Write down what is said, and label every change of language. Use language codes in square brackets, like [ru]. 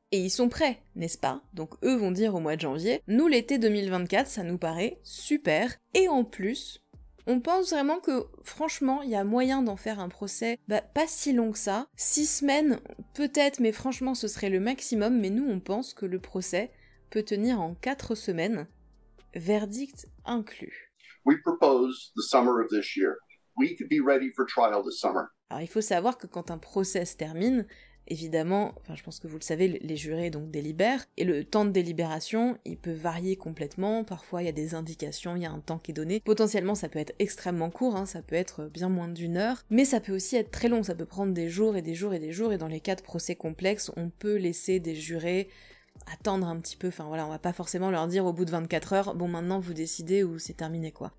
[fr] Et ils sont prêts, n'est-ce pas? Donc eux vont dire au mois de janvier, nous l'été 2024 ça nous paraît super, et en plus, on pense vraiment que franchement il y a moyen d'en faire un procès pas si long que ça, 6 semaines peut-être, mais franchement ce serait le maximum, mais nous on pense que le procès peut tenir en 4 semaines, verdict inclus. [en] We propose the summer of this year. We could be ready for trial this summer. [fr] Alors il faut savoir que quand un procès se termine, évidemment, je pense que vous le savez, les jurés donc délibèrent, et le temps de délibération, il peut varier complètement, parfois il y a des indications, il y a un temps qui est donné, potentiellement ça peut être extrêmement court, ça peut être bien moins d'1 heure, mais ça peut aussi être très long, ça peut prendre des jours et des jours et des jours, et dans les cas de procès complexes, on peut laisser des jurés attendre un petit peu, on va pas forcément leur dire au bout de 24 heures, bon maintenant vous décidez ou c'est terminé quoi.